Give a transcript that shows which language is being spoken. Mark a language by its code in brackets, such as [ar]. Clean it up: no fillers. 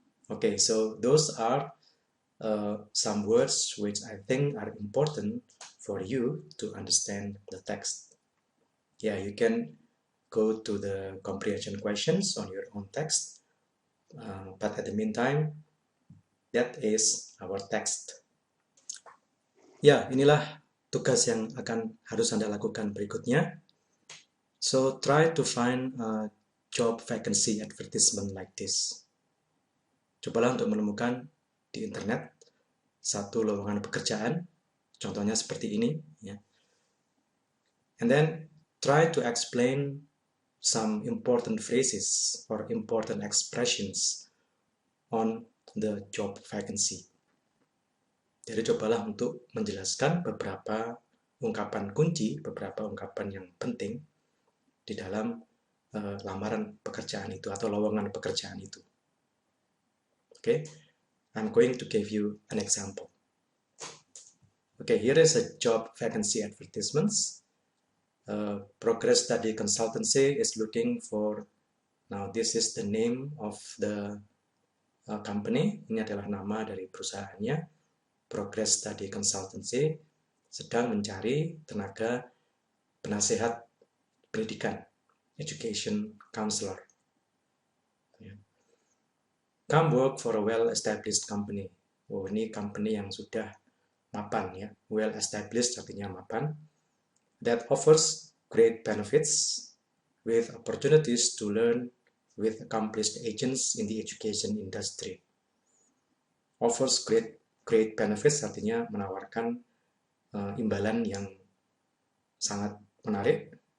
[en] Okay, so those are some words which I think are important for you to understand the text. Yeah, you can go to the comprehension questions on your own text, but at the meantime, that is our text. [id] Ya, inilah tugas yang harus Anda lakukan berikutnya. [en] So try to find a job vacancy advertisement like this. [id] Cobalah untuk menemukan di internet satu lowongan pekerjaan, contohnya seperti ini, ya. [en] And then try to explain some important phrases or important expressions on the job vacancy. [id] Jadi cobalah untuk menjelaskan beberapa ungkapan kunci, beberapa ungkapan yang penting di dalam lamaran pekerjaan itu atau lowongan pekerjaan itu. [en] Okay, I'm going to give you an example. Okay, here is a job vacancy advertisements. Progress Study Consultancy is looking for, now this is the name of the company, [id] ini adalah nama dari perusahaannya. Progress Study Consultancy sedang mencari tenaga penasehat pendidikan, [en] education counselor. Come work for a well-established company. [id] Oh, ini company yang sudah mapan ya. Well-established artinya mapan. [en] That offers great benefits with opportunities to learn with accomplished agents in the education industry. Offers great benefits [id] artinya menawarkan imbalan yang sangat menarik.